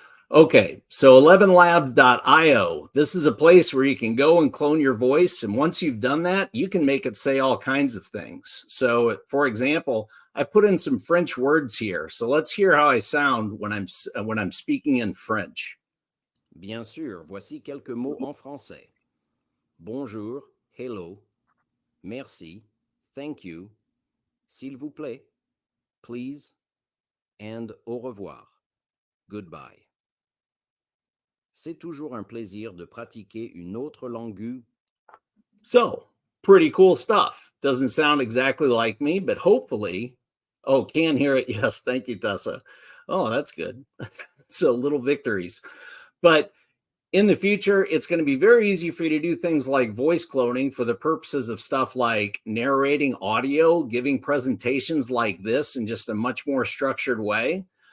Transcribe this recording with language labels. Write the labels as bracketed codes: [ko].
[en] Okay, so 11labs.io. This is a place where you can go and clone your voice. And once you've done that, you can make it say all kinds of things. So for example, I put in some French words here. So let's hear how I sound when I'm speaking in French. [fr] Bien sûr, voici quelques mots en français. Bonjour, [en] hello, [fr] merci, [en] thank you, [fr] s'il vous plaît, [en] please, and [fr] au revoir, [en] goodbye. [fr] C'est toujours un plaisir de pratiquer une autre langue. [en] So, pretty cool stuff. Doesn't sound exactly like me, but hopefully, oh, can hear it. Yes, thank you, Tessa. Oh, that's good. So little victories. But in the future, it's going to be very easy for you to do things like voice cloning for the purposes of stuff like narrating audio, giving presentations like this in just a much more structured way.